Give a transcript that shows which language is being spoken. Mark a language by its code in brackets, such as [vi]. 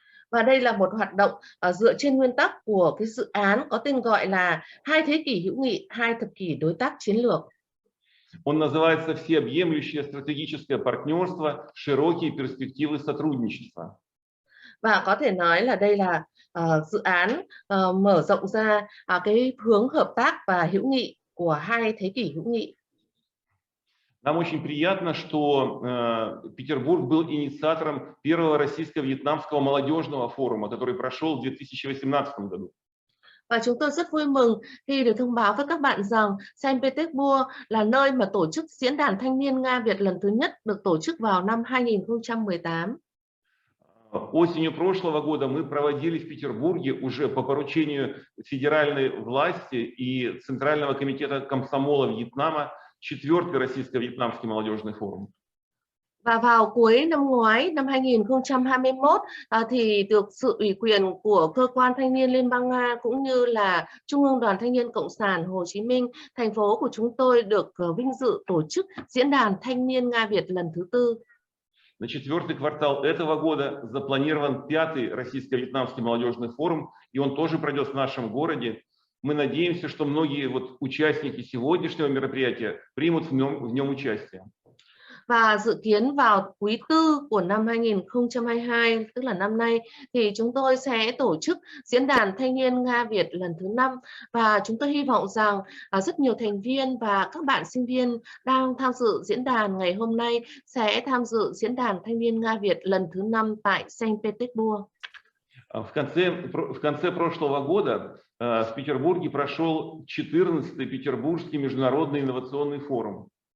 [vi] Và đây là một hoạt động dựa trên nguyên tắc của cái dự án có tên gọi là 2 thế kỷ hữu nghị, 2 thập kỷ đối tác chiến lược. [ru] Он называется «Всеобъемлющее стратегическое партнерство. Широкие перспективы сотрудничества». [vi] Và có thể nói là đây là dự án mở rộng ra cái hướng hợp tác và hữu nghị của 2 thế kỷ hữu nghị. [ru] Нам очень приятно, что Петербург был инициатором первого российско-вьетнамского молодежного форума, который прошел в 2018 году. [vi] Và chúng tôi rất vui mừng khi được thông báo với các bạn rằng Saint Petersburg là nơi mà tổ chức diễn đàn thanh niên Nga Việt lần thứ nhất được tổ chức vào năm 2018. [ru] Осенью прошлого года мы проводили в Петербурге уже по поручению федеральной власти и Центрального комитета комсомола Вьетнама 4-й российско-вьетнамский молодежный форум. [vi] Và vào cuối năm ngoái, năm 2021, thì được sự ủy quyền của Cơ quan Thanh niên Liên bang Nga cũng như là Trung ương Đoàn Thanh niên Cộng sản Hồ Chí Minh, thành phố của chúng tôi được vinh dự tổ chức Diễn đàn Thanh niên Nga Việt lần thứ 4. [ru] На 4-й квартал этого года запланирован 5-й российско-вьетнамский молодежный форум, и он тоже пройдет в нашем городе. Мы надеемся, что многие участники сегодняшнего мероприятия примут в нем участие. [vi] Và dự kiến vào quý 4 của năm 2022, tức là năm nay, thì chúng tôi sẽ tổ chức Diễn đàn Thanh niên Nga Việt lần thứ 5. Và chúng tôi hy vọng rằng rất nhiều thành viên và các bạn sinh viên đang tham dự diễn đàn ngày hôm nay sẽ tham dự Diễn đàn Thanh niên Nga Việt lần thứ 5 tại Saint Petersburg. [ru] В конце прошлого года в Петербурге прошел 14-й Петербургский международный инновационный форум.